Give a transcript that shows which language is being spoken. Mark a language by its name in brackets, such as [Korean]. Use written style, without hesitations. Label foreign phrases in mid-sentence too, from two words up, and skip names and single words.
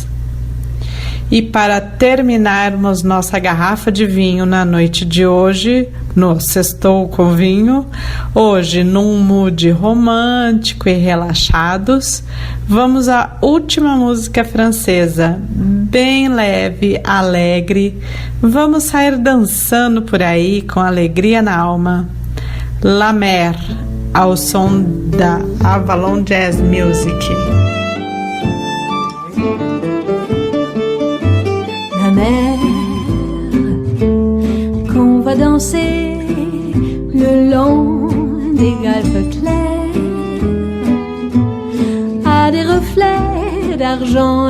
[Portuguese] E para terminarmos nossa garrafa de vinho na noite de hoje, no Sextou com Vinho, hoje num mood romântico e relaxados, vamos à última música francesa, bem leve, alegre. Vamos sair dançando por aí com alegria na alma. La Mer, ao som da Avalon Jazz Music. [French] La mer qu'on va danser le long des galpes clairs a des reflets d'argent.